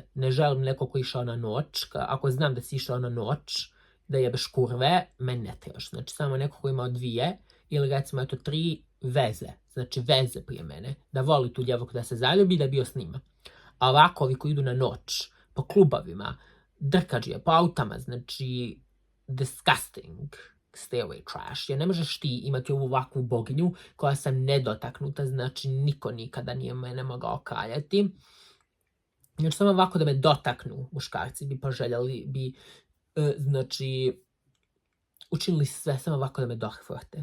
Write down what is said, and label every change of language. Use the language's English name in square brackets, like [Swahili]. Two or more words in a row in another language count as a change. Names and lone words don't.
[Bosnian] Ne želim nekog ko išao na noć. Ako znam da si išao na noć, da jebeš kurve, meni ne trebaš. Znači, samo nekog ko imao 2 ili recimo, eto, 3 veze. Znači, veze prije mene. Da voli tu djevojku, da se zaljubi, da bio s njima. A ovako, ovi koji idu na noć, po klubovima, drkađije, po autama, znači, disgusting. [English] Stay away trash, [Bosnian] jer ne možeš ti imati ovu ovakvu boginju koja sam nedotaknuta, znači niko nikada nije mene mogao kaljati. Znači samo ovako da me dotaknu muškarci bi poželjeli, bi znači učinili sve samo ovako da me dohvrte.